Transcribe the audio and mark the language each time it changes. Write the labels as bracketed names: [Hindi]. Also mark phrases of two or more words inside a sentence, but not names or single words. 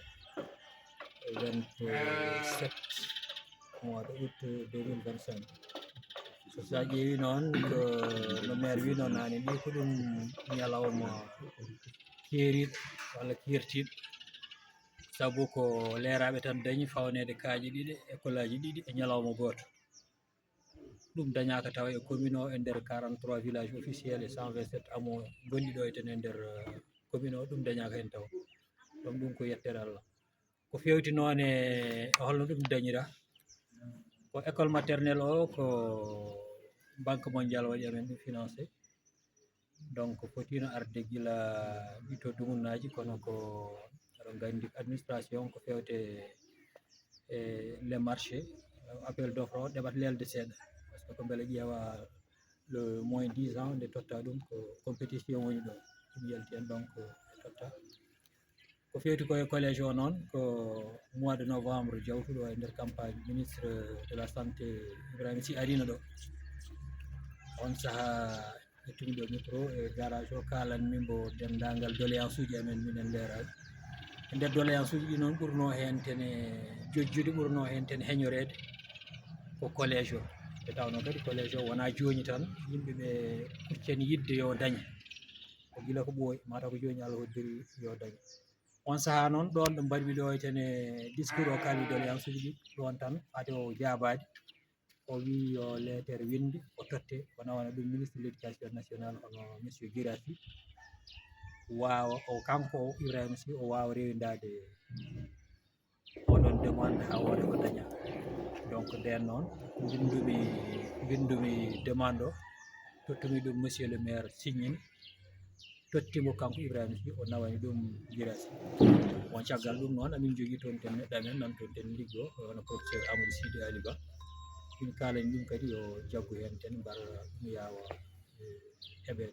[Fula] 27 [French] mois de août [Fula] 2025 so sa ƴeewi noon ko no maire wi noon nane ni ko ɗum ñalawma keeriɗo walla kirtiɗo sabu ko leeraɓe tan dañi fawnede kaaji ɗiɗi école aji ɗiɗi e ñalawma goto ɗum dañaka taw e commune o e nder 43 [French] villages officiels et [Fula] 127 amo gonɗi ɗo eten e nder commune o ɗum dañaka hen taw ɗum ɗum ko yettere Allah ko fewti noon e holno ɗum dañira ko école maternelle o ko [French] banque mondial [Fula] waɗi amen ɗum financé donc fotino arde gila ɓito dumunnaji kono ko aɗon gandi administration ko fewte e [French] les marchés appel d' offre [Fula] o ɗeɓat lelde seeɗa [French] par ce que [Fula] ko beele ƴeewa [French] le moins 10 ans [Fula] nde totta ɗum ko compétition woni ɗo ɗum yalti en donc e totta ko fewti koye collége o noon ko [French] mois de novembre [Fula] jawtuɗo e nder campagne [French] ministre de la santé [Fula] Ibrahima Sy arino ɗo on saaha ƴettumi ɗo micro e garage o kalanmimbo dendagal doléance uji amen minen leeraɓe e nder doléance uji ɗi noon ɓurno hen tene jojjude ɓurno hen ten heñorede ko collége o e tawno kadi collége o wona joni tan yimɓeɓe kuccani yidde yo daña ko gila ko ɓooyi mataw ko joni Allah hoddiri yo daña on saaha noon ɗon ɗo mbaɗmi ɗo tene discours o kalmi doléance uji ɗi ɗon tan ade o jaabade o wi yo lettere winde o totte o nawana ɗum [French] ministre de l' éducation nationale [Fula] hono monsieur Guirassi wawa o kanko o Ibrahima Sy o wawa rewindade oɗon demande ha wooda ko daña donc nden noon bindumi demande o tottumi ɗum [French] monsieur le maire [Fula] signini tottimo kanko Ibrahima Sy o nawani ɗum Guirassi on caggal ɗum noon amin jogui toon ten neɗɗo amen nan toon ten liggo hono professeur Amadou Sidi Ali Ba ɗum kalani ɗum kadi yo jaggu hen ten mbar ɗum yawa heɓede